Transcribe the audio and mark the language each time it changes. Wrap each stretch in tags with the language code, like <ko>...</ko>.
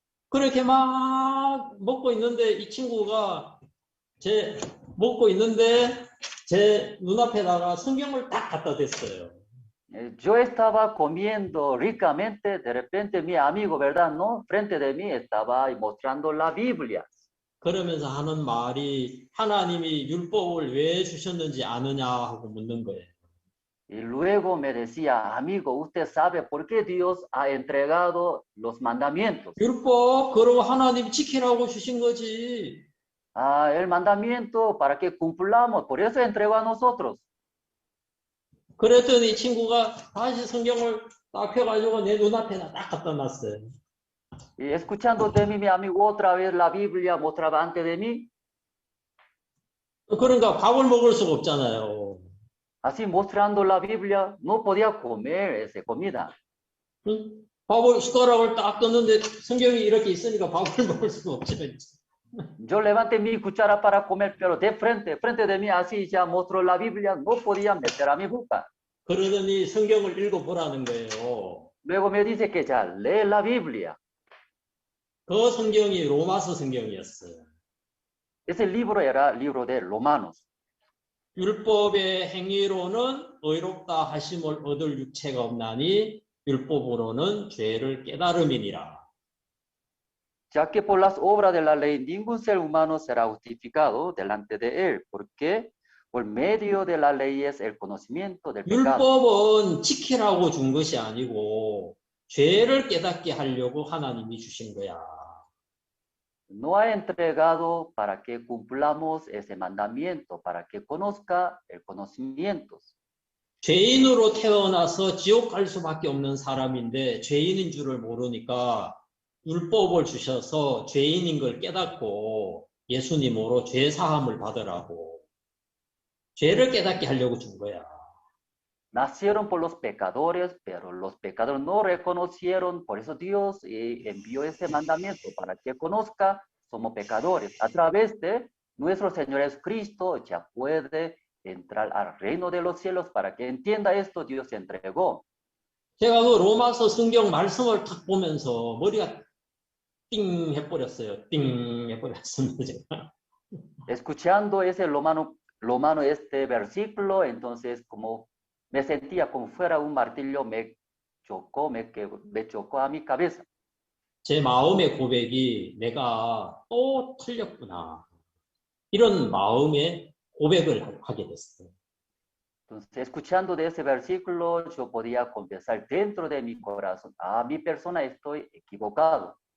<ko>그렇게 막 먹고 있는데 이 친구가 먹고 있는데 제 눈앞에다가 성경을 딱 갖다 댔어요.</ko> <es>Yo estaba comiendo ricamente, de repente mi amigo, ¿verdad? ¿No? Frente de mí estaba mostrando la Biblia.</es> <ko>그러면서 하는 말이 하나님이 율법을 왜 주셨는지 아느냐 하고 묻는 거예요.</ko> <es>Y luego me decía, amigo, ¿usted sabe por qué Dios ha entregado los mandamientos?</es> <ko>율법 그러고 하나님이 지키라고 주신 거지.</ko> <es>Ah, el mandamiento para que cumplamos, por eso entregó a nosotros.</es> <ko>그랬더니 이 친구가 다시 성경을 딱 펴가지고 내 눈앞에다 딱 갖다 놨어요.</ko> <es>Y escuchando de mí, mi amigo, otra vez la Biblia mostraba ante de mí.</es> <ko>그러니까 밥을 먹을 수가 없잖아요.</ko> <es>Así mostrando la Biblia, no podía comer esa comida. 응?</es> <ko>밥을 숟가락을 딱 떴는데 성경이 이렇게 있으니까 밥을 먹을 수가 없죠.</ko> <es>Yo levanté mi cuchara para comer, pero de frente de mí, así ya mostró la Biblia, no podía meter a mi boca.</es> <ko>그러더니 성경을 읽어보라는 거예요.</ko> <es>Luego me dice que ya lee la Biblia.</es> <ko>그 성경이 로마서 성경이었어요.</ko> <es>Ese libro era el libro de Romanos.</es> <ko>율법의 행위로는 의롭다 하심을 얻을 육체가 없나니 율법으로는 죄를 깨달음이니라.</ko> <es>Ya que por las obras de la ley ningún ser humano será justificado delante de él, porque por medio de la ley es el conocimiento del pecado.</es> <ko>율법은 지키라고 준 것이 아니고 죄를 깨닫게 하려고 하나님이 주신 거야.</ko> <es>No ha entregado para que cumplamos ese mandamiento, para que conozca el conocimiento.</es> <ko>죄인으로 태어나서 지옥 갈 수밖에 없는 사람인데 죄인인 줄을 모르니까 율법을 주셔서 죄인인 걸 깨닫고 예수님으로 죄 사함을 받으라고 죄를 깨닫게 하려고 준 거야.</ko> <es>Nacieron por los pecadores, pero los pecadores no reconocieron, por eso Dios envió ese mandamiento para que conozca, somos pecadores. A través de nuestro Señor Jesucristo ya puede entrar al reino de los cielos. Para que entienda esto, Dios entregó.</es> <ko>제가 그 로마서 성경 말씀을 탁 보면서 머리가 띵 해버렸어요. 띵 해버렸습니다. 제가.</ko> <es>Escuchando ese romano este versículo, entonces como me sentía como fuera un martillo, me chocó a mi cabeza.</es> <ko>제 마음의 고백이 내가 또 틀렸구나. 이런 마음의 고백을 하게 됐어요.</ko> <es>Entonces, escuchando de ese versículo, yo podía confesar dentro de mi corazón, mi persona estoy equivocado.</es>